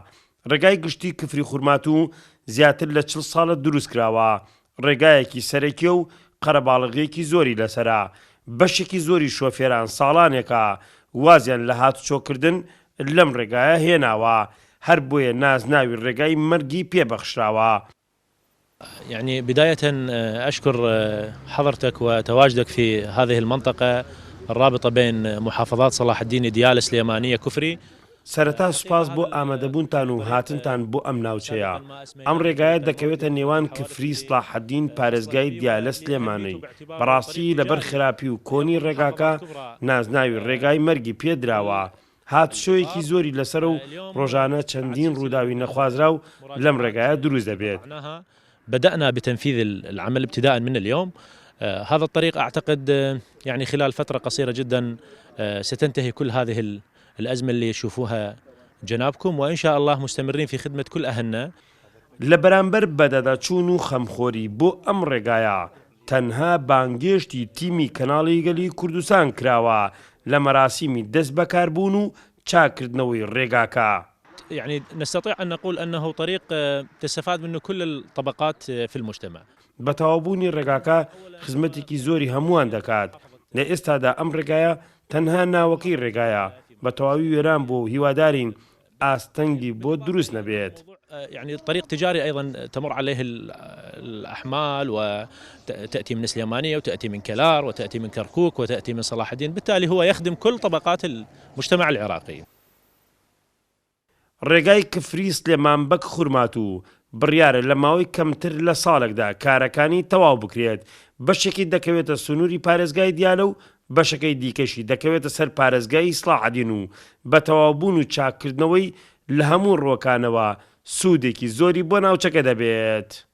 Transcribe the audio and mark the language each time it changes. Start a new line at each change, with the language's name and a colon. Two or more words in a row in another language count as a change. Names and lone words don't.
Central Kurdish: ڕێگای گشتی کفری خورماتوو زیاتر لە 40 ساڵە دروست کراوە. ڕێگایەکی سەرەکیە و قەرەباڵغیەکی زۆری لەسەرا. بەشێکی زۆری شۆفێران ساڵانێکە وازیان لە هاتوچۆکردن لەم ڕێگایە هێناوە، هەر بۆیە نازناوی ڕێگای مەرگی پێبەخشراوە.
Arabic: يعني بداية أشكر حضرتك وتواجدك في هذه المنطقة الرابطة بين محافظات صلاح الدين ديالى سليمانية كفري.
Central Kurdish: سەرەتا سوپاس بۆ ئامادەبوونتان و هاتنتان بۆ ئەم ناوچەیە. ئەم ڕێگایە دەکەوێتە نێوان کفری سلاحەدین پارێزگای دیالە سلێمانەی. بەڕاستی لەبەر خراپی و کۆنی ڕێگاکە نازناوی ڕێگای مەرگی پێدراوە. هاتوشۆیەکی زۆری لەسەر و ڕۆژانە چەندین ڕووداوی نەخوازرا و لەم ڕێگایە دروست دەبێت.
Arabic: بدأنا بتنفيذ العمل ابتداء من اليوم. هذا الطريق أعتقد يعني خلال فترة قصيرة جدا ستنتهي كل هذه الأزمة اللي يشوفوها جنابكم، وإن شاء الله مستمرين في خدمة كل أهلنا.
Central Kurdish: لبرانبر بدادا چون و خەمخۆری بۆ ئەم ڕێگایە تەنها بانگێشتی تیمی کەناڵی گەلی کوردستان کراوە لە مەراسیمی دەست بەکاربوون و چاکردنەوەی ڕێگاکە.
Arabic: يعني نستطيع أن نقول أنه طريق تستفاد منه كل الطبقات في المجتمع.
Central Kurdish: بەتەوابوونی ڕێگاکە خزمەتێکی زۆری هەمووان دەکات. لە ئێستادا ئەم ڕێگایە تەنها ناوەکەی ڕێگایە بە تەواوی وێران بۆ هیوادارین ئاستەنگی بۆ دروست نەبێت.
Arabic: يعني الطريق تجاري أيضا تمر عليه الأحمال وتأتي من سليمانية وتأتي من كلار وتأتي من كركوك وتأتي من صلاح الدين، بالتالي هو يخدم كل طبقات المجتمع العراقي.
Central Kurdish: ڕێگای کفری سلێمانبەک خورماتوو بڕیارە لە ماوەی کەمتر لە ساڵێکدا کارەکانی تەواو بکرێت. بەشێکی دەکەوێتە سنووری پارێزگای دیالە و بەشەکەی دیکەشی دەکەوێتە سەر پارێزگای سلاحەدین و بە تەواوبوون و چاکردنەوەی لە هەموو ڕۆکانەوە سوودێکی زۆری بۆ ناوچەکە دەبێت.